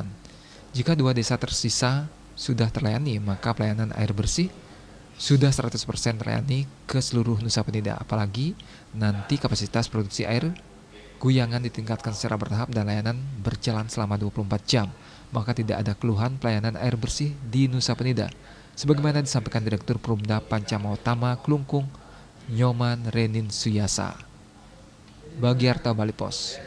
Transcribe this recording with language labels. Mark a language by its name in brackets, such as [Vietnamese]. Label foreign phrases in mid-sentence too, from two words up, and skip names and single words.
[Indonesian] Jika dua desa tersisa sudah terlayani, maka pelayanan air bersih sudah 100% terlayani ke seluruh Nusa Penida. Apalagi nanti kapasitas produksi air guyangan ditingkatkan secara bertahap dan layanan berjalan selama 24 jam. Maka tidak ada keluhan pelayanan air bersih di Nusa Penida. Sebagaimana disampaikan Direktur Perumda Panca Mahotama Klungkung, Nyoman Renin Suyasa. Bagi Arta Bali Pos.